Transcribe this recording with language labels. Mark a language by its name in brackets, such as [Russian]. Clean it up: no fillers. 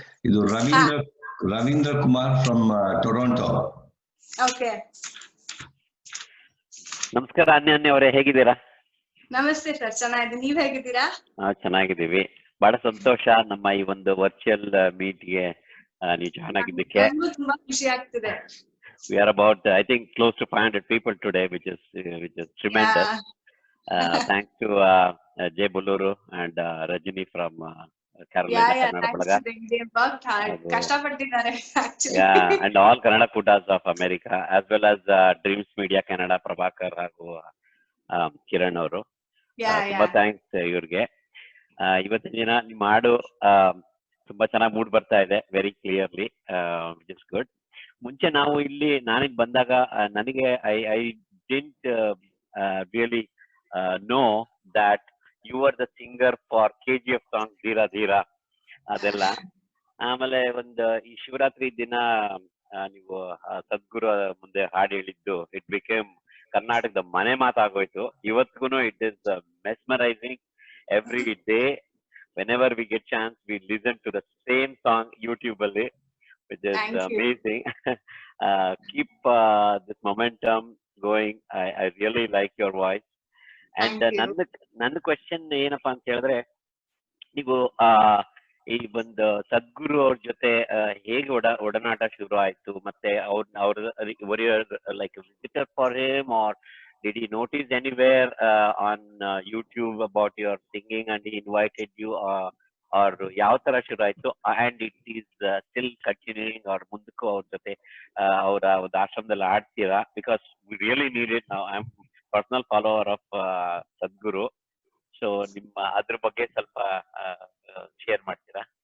[Kannada] ಇದು Ravindra Kumar from Toronto. [English] Okay. [Kannada] ನಮಸ್ಕಾರ ಅನನ್ಯ ಅವರೇ, ಹೇಗಿದ್ದೀರಾ? ನಮಸ್ತೆ ಸರ್, ಚೆನ್ನಾಗಿದ್ದೀನಿ. ನೀವ್ ಹೇಗಿದ್ದೀರಾ? ಚೆನ್ನಾಗಿದ್ದೀವಿ. ಬಹಳ ಸಂತೋಷ ನಮ್ಮ ಈ ಒಂದು ವರ್ಚುವಲ್ ಮೀಟ್ಗೆ ನೀವು ಜಾಯ್ನ್ ಆಗಿದ್ದಕ್ಕೆ. ತುಂಬಾ ಖುಷಿ ಆಗ್ತಿದೆ. [English] We are about, I think, close to 500 people today, which is tremendous. Thanks to Jay Buluru and Rajini from Carolina, Kannada Balaga. They worked hard. [Kannada] ಕಷ್ಟಪಟ್ಟಿದ್ದಾರೆ [English] actually. Yeah, and all Kannada Kudas of America, as well as Dreams Media Canada, Prabhakar [Kannada] ಹಾಗೂ ಕಿರಣ್ ಅವರು. ತುಂಬಾ thanks ಇವ್ರಿಗೆ. ಇವತ್ತಿನ ದಿನ ನಿಮ್ಮ ಹಾಡು ತುಂಬಾ ಚೆನ್ನಾಗಿ ಮೂಡ್ ಬರ್ತಾ ಇದೆ, [English] Very clearly, which is good. [Kannada] ಮುಂಚೆ ನಾವು ಇಲ್ಲಿ ನಾನಿಲ್ಲಿ ಬಂದಾಗ ನನಗೆ [English] I didn't really know that you are the singer for KGF song [Kannada] ಧೀರ ಧೀರ ಅದೆಲ್ಲ. ಆಮೇಲೆ ಈ ಶಿವರಾತ್ರಿ ದಿನ ನೀವು ಸದ್ಗುರು ಮುಂದೆ ಹಾಡು ಹೇಳಿದ್ದು, [English] it became [Kannada] ಕರ್ನಾಟಕದ ಮನೆ ಮಾತಾಗೋಯ್ತು. ಇವತ್ತಿಗೂ [English] It is mesmerising. Every day whenever we get chance we listen to the same song YouTube [Kannada] alli, [English] which is amazing. Keep this momentum going. I really like your voice. [Kannada] And ನಂದು question ಏನಪ್ಪಾ ಅಂತ ಹೇಳಿದ್ರೆ, ನೀವು ಈ ಒಂದು ಸದ್ಗುರು ಅವ್ರ ಜೊತೆ ಹೇಗೆ ಒಡನಾಟ ಶುರು ಆಯ್ತು? ಮತ್ತೆ ಅವ್ರ [English] like visitor for him, or did he notice anywhere on YouTube about your singing and he invited you, or [Kannada] ಯಾವ ತರ ಶುರು ಆಯ್ತು? [English] and it is still continuing, or [Kannada] ಮುಂದಕ್ಕೂ ಅವ್ರ ಜೊತೆ ಅವರ ಒಂದು ಆಶ್ರಮದಲ್ಲಿ ಆಡ್ತೀರಾ? [English] because we really need it now. I'm personal follower of Sadhguru. [Kannada] So ನಿಮ್ಮ ಅದ್ರ ಬಗ್ಗೆ ಸ್ವಲ್ಪ ಶೇರ್ ಮಾಡ್ತೀರಾ?